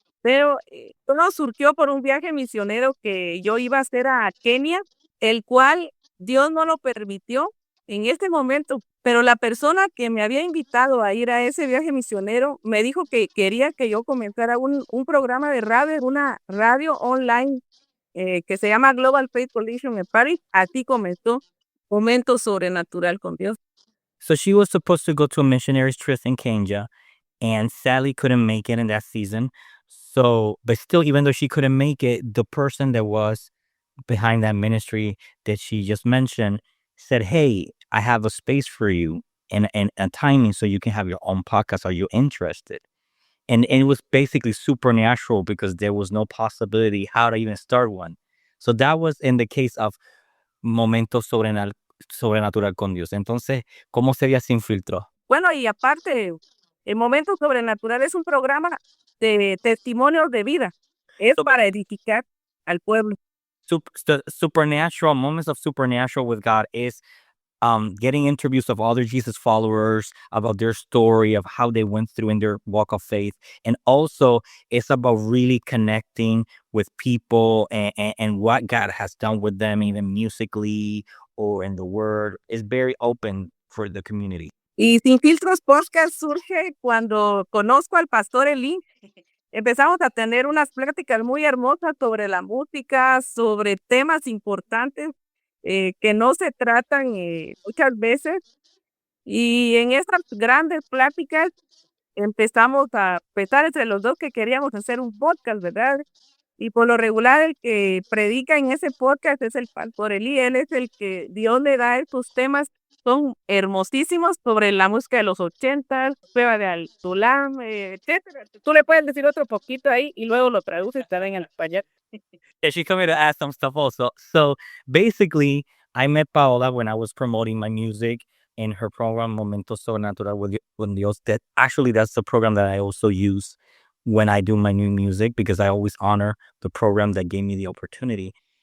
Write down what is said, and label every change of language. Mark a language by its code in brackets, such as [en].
[es] Pero todo surgió por un viaje misionero que yo iba a hacer a Kenia, el cual Dios no lo permitió en este momento, pero la persona que me había invitado a ir a ese viaje misionero me dijo que quería que yo comenzara un programa de radio, una radio online que se llama Global Faith Coalition en París. Así comenzó Momento Sobrenatural con Dios. [en] So she was supposed to go to a missionaries trip in Kenya, and sadly couldn't make it in that season. So, but still, even though she couldn't make it, the person that was behind that ministry that she just mentioned said, hey, I have a space for you and a timing so you can have your own podcast. Are you interested? And it was basically supernatural because there was no possibility how to even start one. So that was in the case of Momento Sobrenatural con Dios. [es] Entonces, ¿cómo sería Sin Filtro? Bueno, y aparte, el Momento Sobrenatural es un programa de testimonios de vida. Es para edificar al pueblo. [en] The supernatural moments of supernatural with God is getting interviews of other Jesus followers about their story of how they went through in their walk of faith. And also it's about really connecting with people and what God has done with them, even musically or in the word. It's very open for the community. [es] Y Sin Filtros Podcast surge cuando conozco al pastor Eli. Empezamos a tener unas pláticas muy hermosas sobre la música, sobre temas importantes que no se tratan muchas veces. Y en estas grandes pláticas empezamos a pensar entre los dos que queríamos hacer un podcast, ¿verdad? Y por lo regular el que predica en ese podcast es el pastor Eli. Él es el que Dios le da estos temas. Son hermosísimos sobre la música de los 80, Prueba de Altulam, etcétera. Tú le puedes decir otro poquito ahí y luego lo traduces también en español. [en] Yeah, she came here to ask some stuff also. So basically, I met Paola when I was promoting my music in her program Momento Sobrenatural with Dios. That's the program that I also use when I do my new music because I always honor the program that gave me the opportunity.